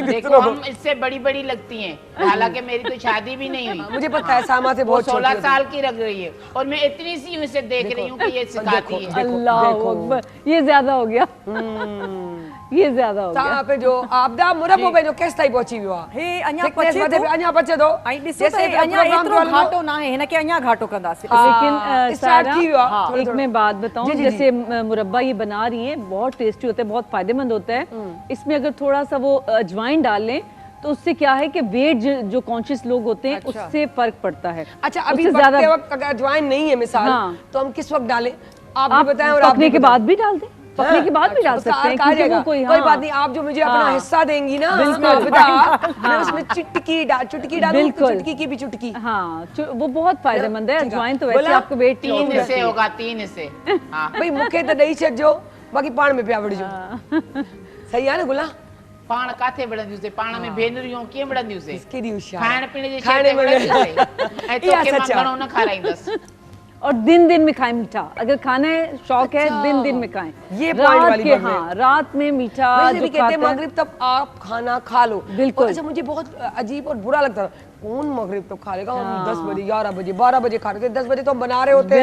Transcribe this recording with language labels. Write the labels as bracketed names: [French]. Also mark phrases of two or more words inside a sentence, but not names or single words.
[Urdu] دیکھو ہم اس سے بڑی بڑی لگتی ہیں، حالانکہ میری تو شادی بھی نہیں ہوئی. مجھے پتا ہے سامہ سے بہت 16 سال کی لگ رہی ہے اور میں اتنی سی ہوں اسے دیکھ رہی ہوں کہ یہ سکھاتی ہے. [Arabic] الله أكبر, [Urdu] یہ زیادہ ہو گیا، یہ زیادہ ہو گیا. [Sindhi] ता पे जो आपदा मुरब्बो पे जो केस ताई पहुंची वियो आहे, हे अञा थिकनेस पचे वधे थो, अञा पचे थो, ऐं ॾिसो त जैसे हे अञा प्रोग्राम एतिरो जो हलंदो, घाटो न आहे, हिन खे अञा घाटो कंदासीं। लेकिन स्टार्ट सारा, थी वियो आहे, हाँ, थोड़ो एक थोड़ो। [Urdu] میں بات بتاؤں, جی، جی, جیسے مربہ یہ بنا رہی ہیں، بہت ٹیسٹی ہوتا ہے، بہت فائدہ مند ہوتا ہے. اس میں اگر تھوڑا سا وہ اجوائن ڈال لیں تو اس سے کیا ہے کہ ویٹ جو کانشیس لوگ ہوتے ہیں اس سے فرق پڑتا ہے. اچھا ابھی उससे پکتے وقت اگر اجوائن نہیں ہے مثال, हाँ। تو ہم کس وقت ڈالیں، آپ بھی आप بتائیں۔ اور آپ पकने भी के बताएं। بعد بھی ڈال دیں، پکنے کے بعد بھی ڈال उसका سکتے ہیں, कहा क्योंकि जाएगा, وہ کوئی کوئی بات نہیں، آپ جو مجھے اپنا हाँ। حصہ دیں گی نا, बिल्कुल। آپدا، میں اس میں چٹکی ڈالوں، تو बिल्कुल। چٹکی کی بھی چٹکی. ہاں، وہ بہت فائدہ مند ہے. ٹھیک ہے. اجوائن تو ویسے बोला? آپ کو ویٹ 3 حصے ہوگا، 3 حصے۔ ہاں [Sindhi] भाई मूंखे तो ॾेई छॾिजो, बाक़ी पाण में पिया विढ़जो। सही आहे न गुला? पाण काथे बढ़ंदियूंसीं, पाण में भेनरियूं कीअं बढ़ंदियूंसीं? केॾी होशियार। खाइण पीअण जी खाइण शइ में बढ़ंदियूंसीं ऐं इहा तोखे मां सच आहे। घणो न खाराईंदसि। [Urdu] اور دن دن میں کھائیں میٹھا، اگر کھانا ہے شوق ہے دن دن میں کھائیں. ये रात پوائنٹ والی के, بات ہے. ہاں، رات میں میٹھا वैसे जो بھی کہتے ہیں کھاتے ہیں, مغرب تک آپ کھانا کھا لو. बिल्कुल। اور اچھا مجھے بہت عجیب اور برا لگتا تھا، کون مغرب تک کھا لے گا، ہم 10 بجے 11 بجے 12 بجے کھا رہے تھے، 10 بجے تو ہم بنا رہے ہوتے ہیں,